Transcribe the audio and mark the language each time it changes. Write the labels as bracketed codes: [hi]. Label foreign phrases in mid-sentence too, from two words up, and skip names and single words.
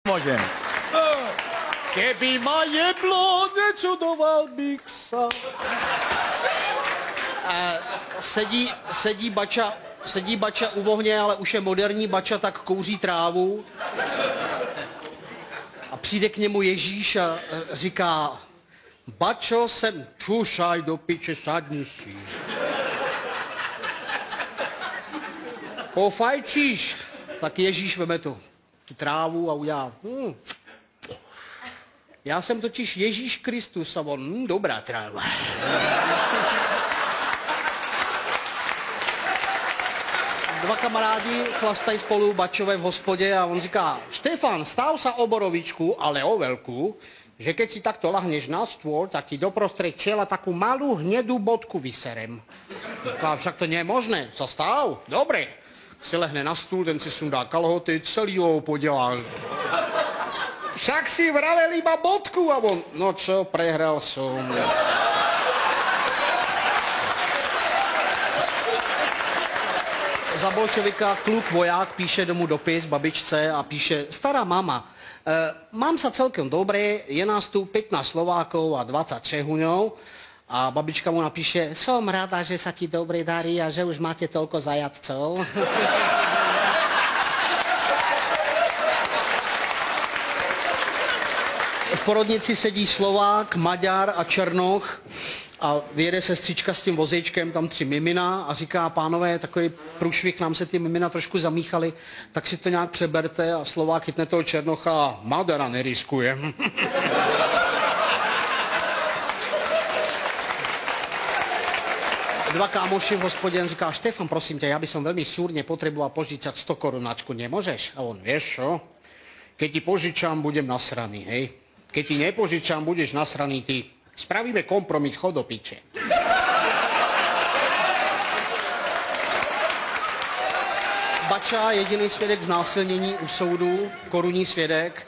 [sk] Vyložené. Keby ma jeblo, nečudoval bych sa. [cs] Sedí bača u ohně, ale už je moderní bača, tak kouří trávu. A přijde k němu Ježíš a říká: [sk] Bačo, sem čušaj do piče, sadni si. Pofajčíš? [cs] Tak Ježíš veme tu trávu a udělá. Já jsem totiž Ježíš Kristus a on, dobrá tráva. Dva kamarádi chlastají spolu bačové v hospodě a on říká: [sk] Štefan, stav sa o borovičku, ale o veľkú, že keď si takto lahneš na stôl, tak ti doprostred čela takú malú hnedú bodku vyserem. Říká: však to nie je možné, sa stav? Dobre. [cs] Si lehne na stůl, ten si sundá kalhoty, celý ho podělá. [sk] Však si vravel iba bodku a on, no čo, prehral som. [cs] Za bolševika kluk voják píše domů dopis babičce a píše: [sk] Stará mama, mám sa celkem dobre, je nás tu 15 Slovákov a 20 Čehuňov. A babička mu napíše: som rada, že sa ti dobre darí a že už máte toľko zajatcov. [cs] V porodnici sedí Slovák, Maďar a Černoch a vyjede sestřička s tím vozíčkem, tam 3 mimina a říká: pánové, takový průšvih, nám se ty mimina trošku zamíchaly, tak si to nějak přeberte. A Slovák chytne toho Černocha a Madara neriskuje. Dva kámoši v hospodě říká: Štefan, prosím tě, já bych [sk] som veľmi súrne potreboval požičať 100 korunáčku, nemôžeš? A on: vieš čo? Keď ti požičam, budem nasraný, hej? Keď ti nepožičam, budeš nasraný ty. Spravíme kompromis, chod do piče. [cs] Bača, jediný svědek znásilnění u soudu, korunní svědek.